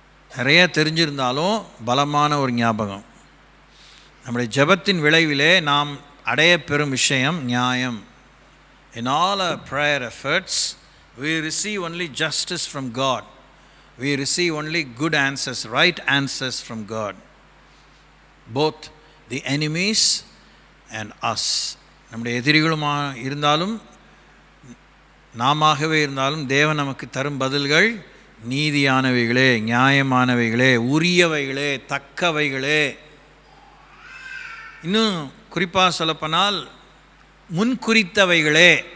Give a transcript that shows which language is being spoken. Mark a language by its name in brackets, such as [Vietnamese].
[Tamil] நிறைய தெரிஞ்சிருந்தாலும் பலமான ஒரு ஞாபகம், நம்முடைய ஜெபத்தின் விளைவிலே நாம் அடைய பெறும் விஷயம் நியாயம். [English] In all our prayer efforts we receive only justice from God. we receive only good answers, right answers from God. Both the enemies and us. [Tamil] நம்முடைய எதிரிகளுமா இருந்தாலும் நாமவே இருந்தாலும் தேவன் நமக்கு தரும் பதில்கள் நீதியானவைகளே, நியாயமானவைகளே, உரியவைகளே, தக்கவைகளே. இன்னும் குறிப்பாக சொல்லப்போனால் முன்குறித்தவைகளே.